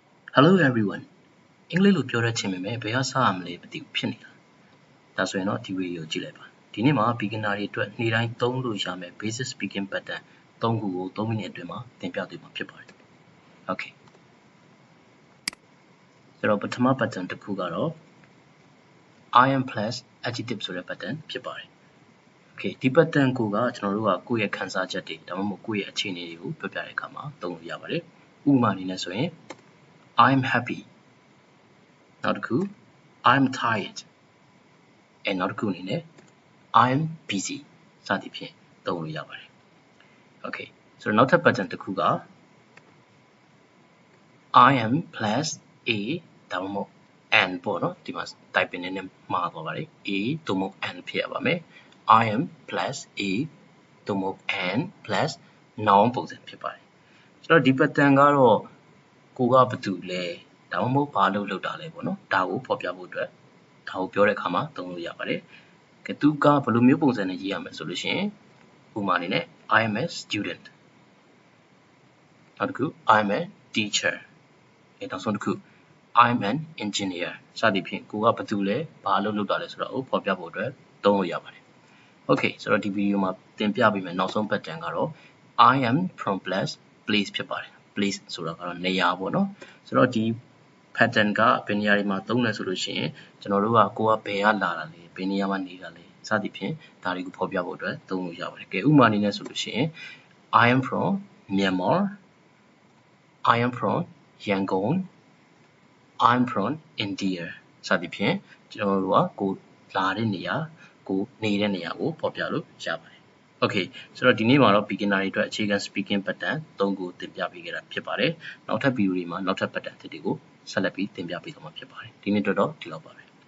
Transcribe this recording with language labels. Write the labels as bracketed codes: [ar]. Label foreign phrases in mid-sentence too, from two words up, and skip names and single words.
[en] Hello everyone. [my] အင်္ဂလိပ်လိုပြောရချင်းပဲဘယ်ဟာစရမလဲမသိဘူးဖြစ်နေတာ။ဒါဆိုရင်တော့ဒီဗီဒီယိုကြည့်လိုက်ပါ။ဒီနေ့မှာ beginner တွေအတွက်နေ့တိုင်းသုံးလို့ရမယ့် [en] basic speaking pattern [my] 3 ခုကို3မိနစ်အတွင်းမှာသင်ပြပေးမှာဖြစ်ပါတယ်။ Okay. ဆိုတော့ပထမ pattern တစ်ခုကတော့ [en] I am plus adjective [my] ဆိုတဲ့ pattern ဖြစ်ပါတယ်။ Okay, ဒီ pattern ကိုကျွန်တော်တို့ကကိုယ့်ရဲ့ခံစားချက်တွေဒါမှမဟုတ်ကိုယ့်ရဲ့အခြေအနေတွေကိုပြောပြတဲ့အခါမှာသုံးလို့ရပါတယ်။ဥပမာအနေနဲ့ဆိုရင် [en] I'm happy. နောက်တစ်ခု I'm tired. [my] နောက်တစ်ခုအနေနဲ့ [en] I'm busy [my] စသည်ဖြင့်သုံးလို့ရပါတယ်။ Okay, ဆိုတော့နောက်ထပ် pattern တစ်ခုက [en] I am plus a [my] ဒါမှမဟုတ် and ပေါ့နော်ဒီမှာ typing နဲ့မှားသွားပါတယ် a သို့မဟုတ် and ဖြစ်ရပါမယ် [en] I am plus a [my] သို့မဟုတ် [en] and plus noun [my] ပုံစံဖြစ်ပါတယ်ဆိုတော့ဒီ pattern ကတော့ကိုက ဘာတူလဲဒါမှမဟုတ်ဘာလုပ်တာလဲပေါ့နော်ဒါကိုဖော်ပြဖို့အတွက်ဒါကိုပြောတဲ့အခါမှာသုံးလို့ရပါတယ်ကဲသူကဘယ်လိုမျိုးပုံစံနဲ့ရေးရမလဲဆိုလို့ရှိရင်ဥပမာအနေနဲ့ [en] I am a student [my] နောက်တစ်ခု [en] I am a [my] teacher နောက်ဆုံးတစ်ခု [en] I'm an engineer [my] စသည်ဖြင့်ကိုကဘာတူလဲဘာလုပ်တာလဲဆိုတော့ဖော်ပြဖို့အတွက်သုံးလို့ရပါတယ် Okay ဆိုတော့ဒီဗီဒီယိုမှာသင်ပြပေးမယ်နောက်ဆုံး pattern ကတော့ I [en] am from place [my] ဖြစ်ပါတယ် place ဆိုတာကတော့နေရာပေါ့နော်ဆိုတော့ဒီ pattern ကဘယ်နေရာတွေမှာသုံးလဲဆိုလို့ရှိရင်ကျွန်တော်တို့က ကိုကဘယ်ကလာတာလဲဘယ်နေရာမှာနေတာလဲစသည်ဖြင့်ဒါတွေကိုဖော်ပြဖို့အတွက်သုံးလို့ ရပါတယ်ကဲဥပမာအနေနဲ့ဆိုလို့ရှိရင် [en] I am from Myanmar I am from Yangon I'm from India [my] စသည်ဖြင့်ကျွန်တော်တို့ကကိုလာတဲ့နေရာကိုနေတဲ့နေရာကိုဖော်ပြလို့ရပါတယ် Okay ဆိုတော့ဒီနေ့မှာတော့ beginner တွေအတွက်အခြေခံ [en] speaking pattern [my] 3ခုသင်ပြပေးခဲ့တာဖြစ်ပါတယ်နောက်ထပ်ဗီဒီယိုတွေမှာနောက်ထပ် pattern တွေကိုဆက်လက်ပြီးသင်ပြပေးသွားမှာဖြစ်ပါတယ်ဒီနေ့တော့ဒီလောက်ပါပဲ